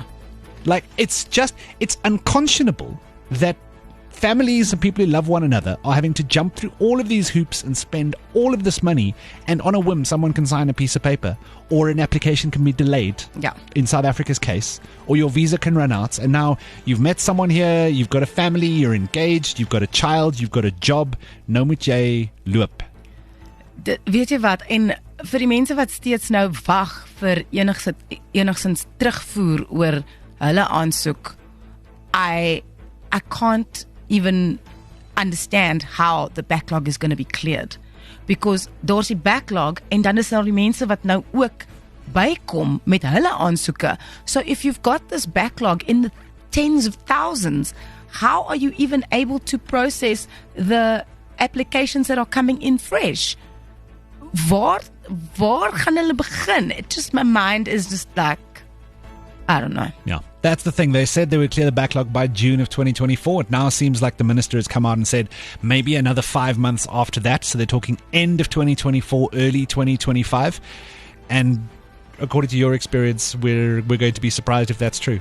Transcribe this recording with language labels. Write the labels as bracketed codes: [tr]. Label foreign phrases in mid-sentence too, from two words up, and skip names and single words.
[en] Like, it's unconscionable that families and people who love one another are having to jump through all of these hoops and spend all of this money, and on a whim someone can sign a piece of paper, or an application can be delayed, in South Africa's case, or your visa can run out, and now you've met someone here, you've got a family, you're engaged, you've got a child, you've got a job, [af] nou moet jy loop. Weet jy wat, en vir die mense wat steeds nou wag vir enigstens terugvoer oor hulle aansoek, [en] I can't even understand how the backlog is going to be cleared, because [af] daar's die backlog en dan is daar die mense wat nou ook bykom met hulle aansoeke. [en] So if you've got this backlog in the tens of thousands, how are you even able to process the applications that are coming in fresh? [af] Waar gaan hulle begin? [en] My mind is just like, I don't know. Yeah, that's the thing. They said they would clear the backlog by June of 2024. It now seems like the minister has come out and said maybe another 5 months after that. So they're talking end of 2024, early 2025. And according to your experience, we're going to be surprised if that's true.